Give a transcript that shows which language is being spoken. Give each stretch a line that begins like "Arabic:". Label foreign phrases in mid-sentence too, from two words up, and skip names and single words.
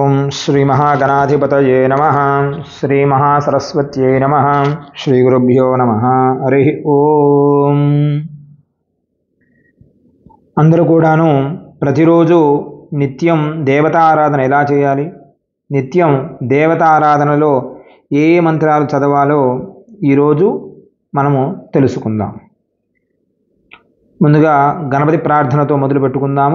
Sanskrit: श्री महागणाधिपतये नमः। श्री महासरस्वत्यै नमः। श्री गुरुभ्यो नमः। हरि ओम।
Telugu: అందరూ కూడాను ప్రతిరోజు నిత్యం దేవతారాధన ఎలా చేయాలి, నిత్యం దేవతారాధనలో ఏ మంత్రాలు చదవాలో ఈరోజు మనము తెలుసుకుందాం. ముందుగా గణపతి ప్రార్థనతో మొదలు పెట్టుకుందాము.